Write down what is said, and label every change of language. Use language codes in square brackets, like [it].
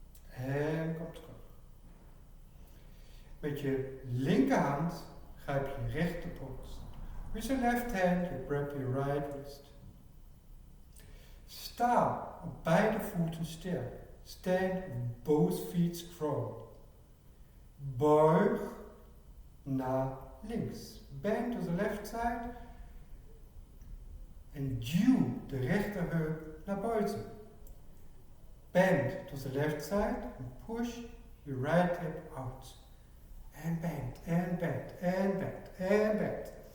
[nl] En kom terug. Met je linkerhand grijp je rechterborst. [en] With your left hand you grab your right wrist. [nl] Sta op beide voeten sterk. [en] Stand with both feet strong. [nl] Buig naar links. [en] Bend to the left side. [nl] En duw de rechterheup naar buiten. [en] Bend to the left side and push your right hip out. And bend, and bend, and bend, and bend.